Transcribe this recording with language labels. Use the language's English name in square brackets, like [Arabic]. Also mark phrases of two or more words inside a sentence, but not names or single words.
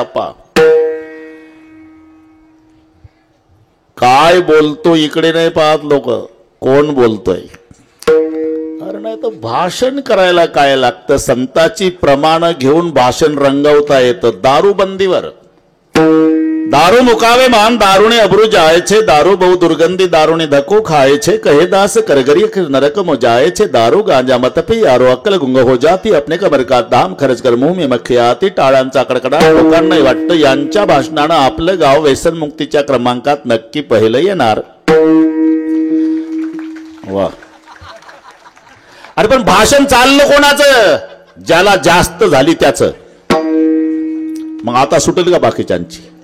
[Marathi] आप्पा काय बोलतो इकडे नाही पाहत लोक, कोण बोलतोय. अरे नाही तर भाषण करायला काय लागतं? संताची प्रमाण घेऊन भाषण रंगवता येतं. दारूबंदीवर दारू मुकावे मान दारुणे अब्रू जायचे, दारू बहु दुर्गंधी दारुणे धक्को खायचे, कहे दास करगरी नरक मो जायचे, [Hindi] दारू गांजा मत पी यारो अक्कल गुंग हो जाती, अपने कमर का दाम खर्च कर मुंह में मक्खी आती. [Marathi] टाळ्यांचा कडकडाट लोकांनाही वाटतं यांच्या भाषणानं आपलं गाव व्यसनमुक्तीच्या क्रमांकात नक्की पहिलं येणार. वा. अरे पण भाषण चाललं कोणाचं? ज्याला जास्त झाली त्याचं. मग आता सुटेल का बाकीच्यांची?